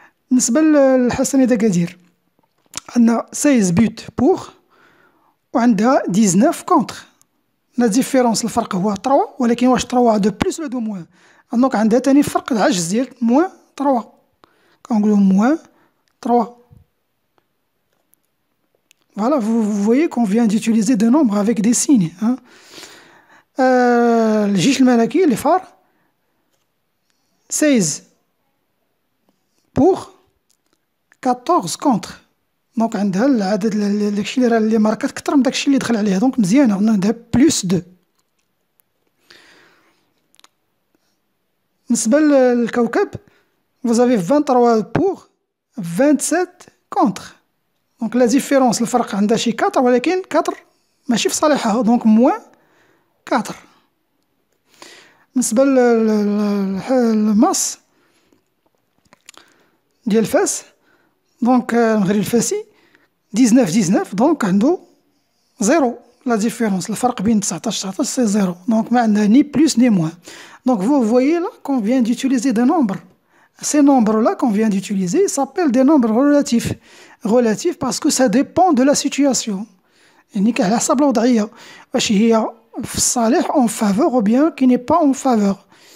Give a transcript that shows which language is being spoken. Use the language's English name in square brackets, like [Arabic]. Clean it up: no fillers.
[Arabic] بالنسبة للحسنية دكادير عندنا 16 بوت بوغ و عندها 19 كونتر. لا ديفيرونس الفرق هو 3، ولكن واش 3 دو بلوس ولا دو موان؟ دونك عندها تاني فرق العجز ديال موان 3، كنقولو موان 3. [French] Voilà, vous voyez qu'on vient d'utiliser des nombres avec des signes. [Arabic] الجيش الملكي اللي فار 16 بوغ 14 كونتر، دونك عندها العدد داكشي اللي ماركات كثر من داكشي اللي دخل عليها، دونك مزيانة عندها بلوس 2. بالنسبة للكوكب [French] vous avez [Arabic] 23 بوغ 27 كونتر، دونك لا ديفيرونس الفرق عندها شي 4، ولكن 4 ماشي في صالحها، دونك موان 4. بالنسبة للماس ديال فاس، دونك المغرب الفاسي 19 دونك عندو 0. لا ديفيرونس الفرق بين 19 سي 0، دونك ما عندها ني بلوس ني موان. [French] دونك vous voyez là qu'on vient d'utiliser des nombres. Ces nombres-là qu'on vient d'utiliser s'appellent des nombres relatifs. Relatifs parce que ça dépend de la situation. [Arabic] يعني على حسب الوضعية، واش هي في الصالح [French] en faveur ou bien qui n'est pas en faveur.